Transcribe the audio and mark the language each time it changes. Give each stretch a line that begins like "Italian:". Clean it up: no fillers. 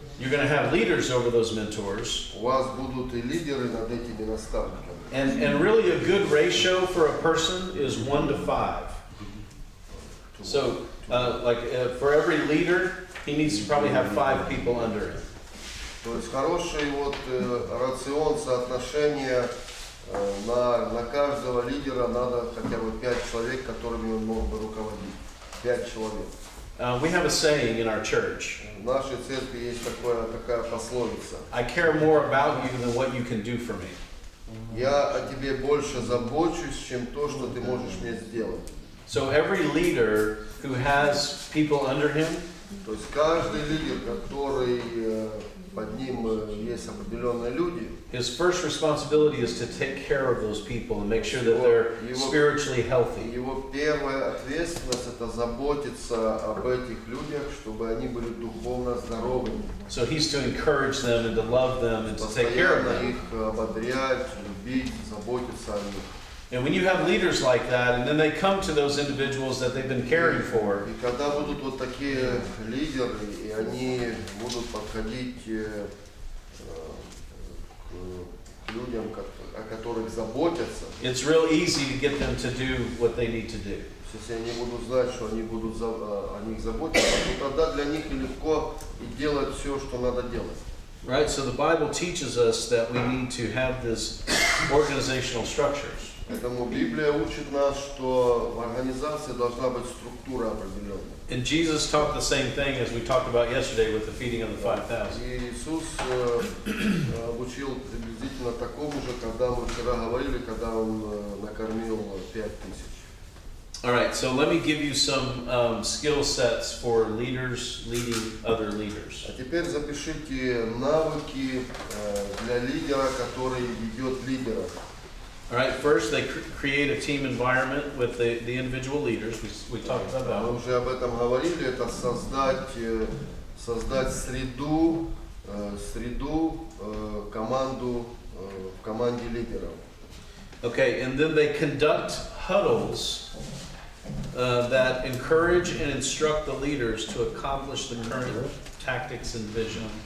English: you're going to have leaders over those mentors.
Russian: у вас будут и лидеры над этими наставниками.
English: And really a good ratio for a person is 1 to 5. So for every leader, he needs to probably have 5 people under him.
Russian: То есть хороший вот рацион соотношения на каждого лидера надо хотя бы 5 человек, которыми он мог бы руководить. 5 человек.
English: We have a saying in our church.
Russian: В нашей церкви есть такая пословица.
English: I care more about you than what you can do for me.
Russian: Я о тебе больше забочусь, чем то, что ты можешь мне сделать.
English: So every leader who has people under him,
Russian: То есть каждый лидер, который под ним есть определенные люди,
English: his first responsibility is to take care of those people and make sure that they're spiritually healthy.
Russian: его первая ответственность это заботиться об этих людях, чтобы они были духовно здоровыми.
English: So he's to encourage them and to love them and to take care of
Russian: Постоянно их ободрять, любить, заботиться о них.
English: And when you have leaders like that, and then they come to those individuals that they've been caring for,
Russian: И когда будут вот такие лидеры, и они будут подходить к людям, о которых заботятся,
English: it's real easy to get them to do what they need to do.
Russian: если они будут знать, что они будут о них заботиться, то тогда для них легко и делать все, что надо делать.
English: Right? So the Bible teaches us that we need to have this organizational structures.
Russian: Поэтому Библия учит нас, что в организации должна быть структура определенная.
English: And Jesus taught the same thing as we talked about yesterday with the feeding of the 5,000.
Russian: И Иисус учил приблизительно такому же, когда мы вчера говорили, когда Он накормил 5000.
English: All right, so let me give you some skill sets for leaders leading other leaders. А теперь запишите навыки для лидера, который ведет лидера. All right, first they create a team environment with the individual leaders. We talked about
Russian: Мы
English: that.
Russian: уже об этом говорили, это создать среду среду, команду, в команде лидеров.
English: Okay, and then they conduct huddles that encourage and instruct the leaders to accomplish the current tactics and vision.